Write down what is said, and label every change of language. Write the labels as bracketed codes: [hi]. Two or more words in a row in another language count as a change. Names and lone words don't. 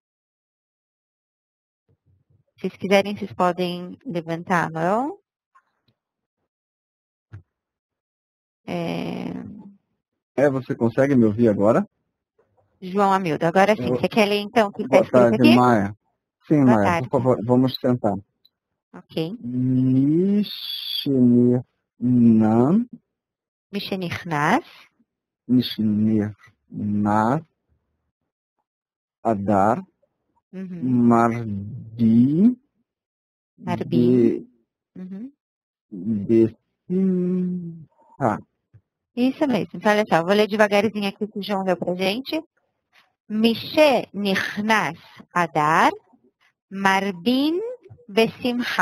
[pt] Se vocês quiserem, vocês podem levantar a mão. Você consegue me ouvir agora? João Amildo, agora sim. Você quer ler então o que está Boa escrito tarde, aqui? Maia. Sim, Boa Maia, tarde. por favor, vamos tentar. [he] Ok. Mishenichnas. Adar. Marbi. [pt] Isso mesmo. Então, olha só, eu vou ler devagarzinho aqui o que o João deu pra gente. [he] משנכנס אדר. מרבין בשמחה.